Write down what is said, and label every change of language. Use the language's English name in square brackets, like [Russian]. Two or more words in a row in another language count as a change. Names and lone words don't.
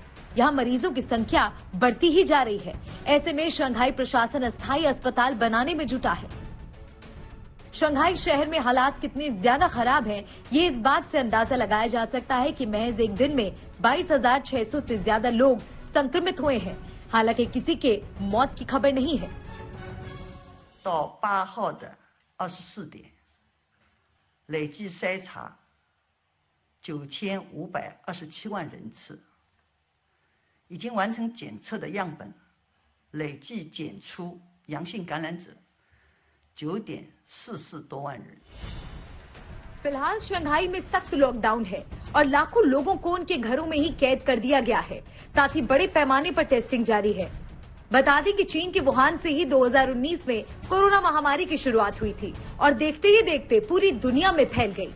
[Hindi] यहाँ मरीजों की संख्या बढ़ती ही जा रही है। ऐसे में शंघाई प्रशासन अस्थायी अस्पताल बनाने में जुटा है। शंघाई शहर में हालात कितने ज्यादा खराब हैं, ये इस बात से अंदाजा लगाया जा सकता है कि महज एक दिन में 22,600 से ज्यादा लोग संक्रमित हुए हैं। हालांकि किसी के मौत की खबर नहीं है। [Chinese] 到8号的24点，累计筛查9527万人次，已经完成检测的样本，累计检出阳性感染者9.44多万人。 [Hindi] फिलहाल शंघाई में सख्त लॉकडाउन है और लाखों लोगों को उनके घरों में ही कैद कर दिया गया है। साथ ही बड़े पैमाने पर टेस्टिंग जारी है। बता दें कि चीन के वुहान से ही 2019 में कोरोना महामारी की शुरुआत हुई थी और देखते ही देखते पूरी दुनिया में फैल गई।